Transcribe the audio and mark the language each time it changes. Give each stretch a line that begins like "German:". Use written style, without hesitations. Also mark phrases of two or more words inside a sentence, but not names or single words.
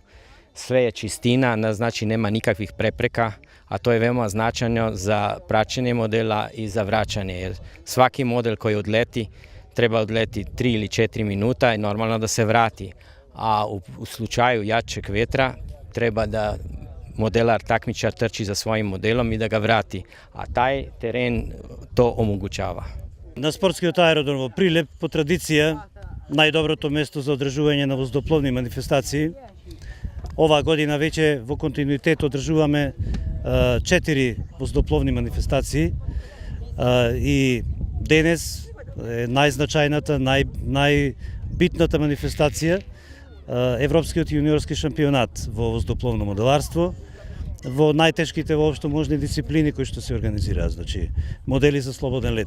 Serbian: Sve je čistina, znači nema nikakvih prepreka, a to je veoma značajno za praćenje modela i za vraćanje, jer svaki model koji odleti treba odleti 3 ili 4 minuta i normalno da se vrati, a u slučaju jačeg vetra treba da modelar takmičar trči za svojim modelom i da ga vrati, a taj teren to omogućava.
Macedonian: На спортскиот аеродром во Прилеп по традиција најдоброто место за одржување на воздухопловни манифестации. Оваа година веќе во континуитет одржуваме 4 воздухопловни манифестации и денес е најзначајната, најбитната манифестација Европскиот јуниорски шампионат во воздухопловно моделарство во најтешките воопшто можни дисциплини кои што се организираат, значи модели за слободен лет.